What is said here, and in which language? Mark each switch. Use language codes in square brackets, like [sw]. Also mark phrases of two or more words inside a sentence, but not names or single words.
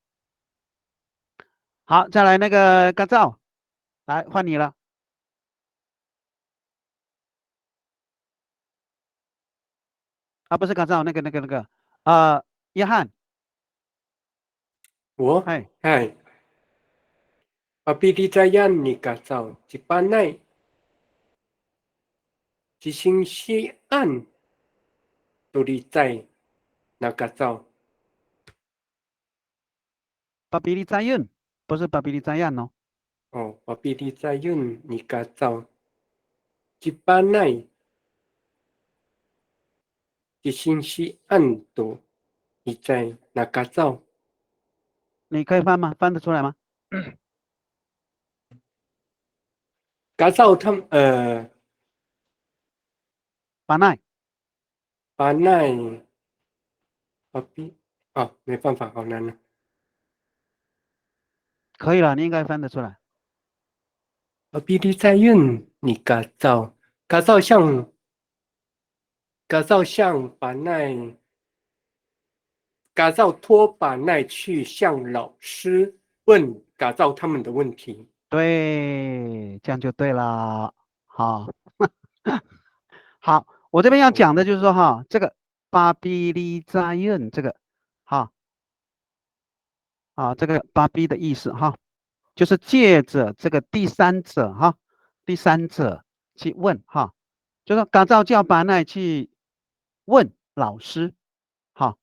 [zh] 好，再来那个干燥，来换你了。啊，不是干燥，那个，约翰，我哎， [pyu] 哎 ，Pabilitayan ni kacau cipanai cisingsian tulitai na kacau。 [zh] 巴比利在运，不是巴比利在样哦。 [pyu] 哦 ，Pabilitayan ni kacau cipanai cisingsian tulitai na kacau。 [zh] 你可以翻吗？翻得出来吗？ kacau 他巴奈，把奈没办法，好难啊。可以了，你应该翻得出来。 [pyu] Pabilitayan ni kacau 像把奈。 [zh] 改造托把奈去向老师问改造他们的问题。对，这样就对了。好，好，我这边要讲的就是说哈，这个巴比利在运这个，哈，这个巴比的意思哈，就是借着这个第三者哈，第三者去问哈，就是改造叫巴奈去问老师，好。